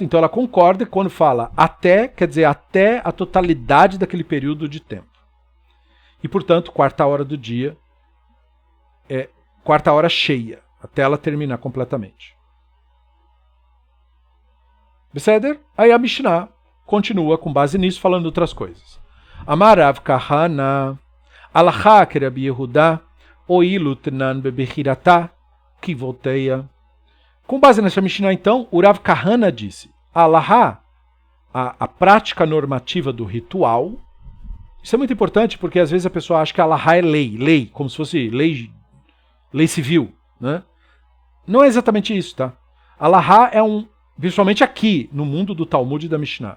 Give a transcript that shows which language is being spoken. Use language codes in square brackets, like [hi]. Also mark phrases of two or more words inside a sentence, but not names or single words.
[pt] Então ela concorda que quando fala até, quer dizer até a totalidade daquele período de tempo. E, portanto, 4ª do dia é 4ª cheia, até ela terminar completamente. Beseder? Aí a Mishnah continua com base nisso, falando outras coisas. [arc] אמר רב כהנא, הלכה כרבי יהודה, ואילו תנן בבחירתא, כוותיה. [pt] Com base nessa Mishnah, então, o Rav Kahana disse, alahá, a prática normativa do ritual. Isso é muito importante porque às vezes a pessoa acha que alahá é lei, como se fosse lei civil, né? Não é exatamente isso, tá? Alahá é principalmente aqui, no mundo do Talmud e da Mishnah.